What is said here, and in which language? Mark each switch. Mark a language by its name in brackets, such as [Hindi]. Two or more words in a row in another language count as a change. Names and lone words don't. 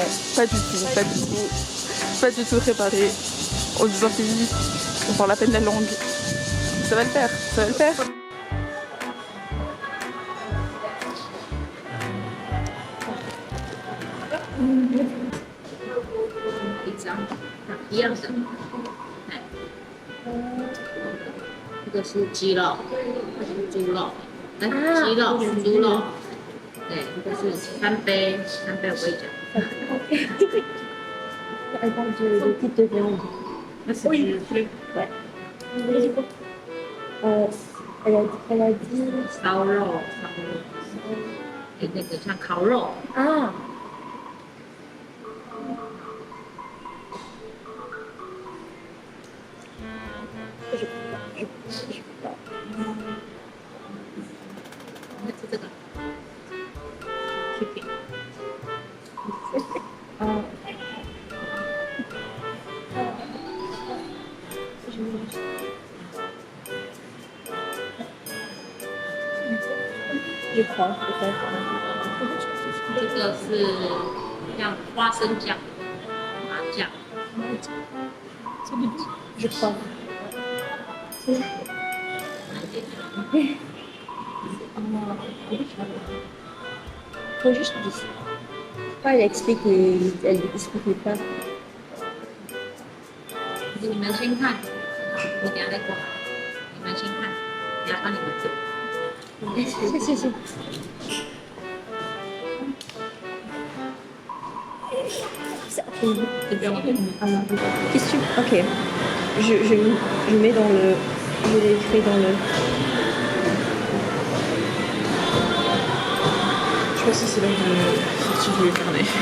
[French] Pas du tout préparé. On nous en pays, on parle à peine la langue. Ça va le faire, ça va le faire. Pizza. [Chinese] 一样的。这个是鸡肉，这是猪肉，鸡肉、猪肉。对，这个是三杯我跟你讲。 [French] Elle parle de type de viande. Oui. Ouais. Elle a dit [Chinese] 烧肉，那个像烤肉啊。 [French] je peux pas. C'est ça. Super. Je crois, peut-être. [Chinese] 这个是像花生酱、麻酱。 [French] Je crois. Faut juste dire. Pourquoi elle explique et elle explique pas? [Chinese] 你们先看，我等下再过来。你们先看，等下帮你们做。 [French] 谢谢。Qu'est-ce que tu... Ok. Je mets dans le... Je l'écris dans le... Je sais pas si c'est là que tu voulais carnet.